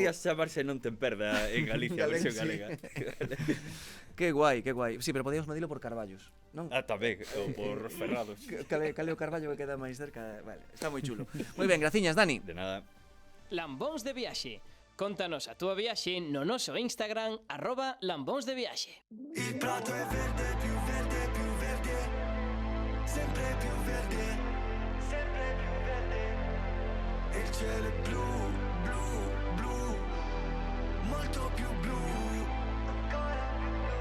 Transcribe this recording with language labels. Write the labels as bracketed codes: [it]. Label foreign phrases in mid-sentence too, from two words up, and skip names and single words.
[gl] podía chamarse Non te perda en Galicia, versión Sí. galega. Que guai, que guai. Sí, pero podíamos medilo por carballos, non? Tamén, ou por Ferrados. Cale o carballo que queda máis cerca. Vale, está moi chulo. Moi ben, graciñas, Dani. De nada. Lambóns de viaxe. Contanos a túa viaxe no noso Instagram @lambónsdeviaxe. [it] Il prato è verde, più verde, più verde. Sempre più verde. Sempre più verde. E il cielo è blu, blu, blu. Molto più blu. Ancora più blu.